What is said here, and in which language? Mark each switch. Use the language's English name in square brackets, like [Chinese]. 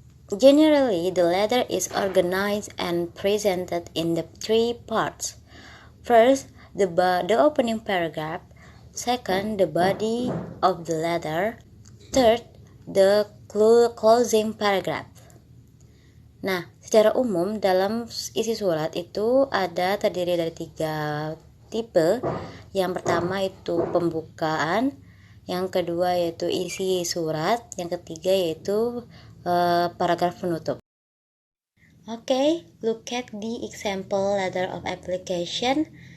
[English] Generally, the letter is organized and presented in the three parts. First, the opening paragraph. Second, the body of the letter. Third, the closing paragraph. [Indonesian] Nah, secara umum dalam isi surat itu terdiri dari 3 tipe. Yang pertama itu pembukaan, yang kedua yaitu isi surat, yang ketiga yaitu paragraf penutup. [English] Okay, look at the example letter of application.